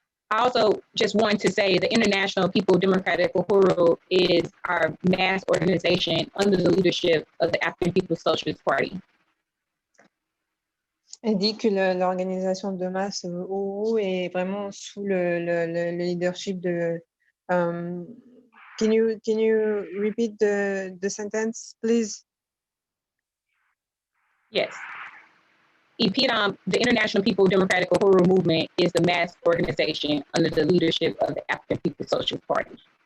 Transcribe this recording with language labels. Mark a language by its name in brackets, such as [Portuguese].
[English] I also just want to say the International People Democratic Uhuru is our mass organization under the leadership of the African People's Socialist Party. [French] Elle dit que l'organisation de masse Uhuru est vraiment sous le leadership de. [English] Can you repeat the sentence, please? Yes. EPDOM, the International People Democratic Uhuru Movement, is the mass organization under the leadership of the African People's Socialist Party.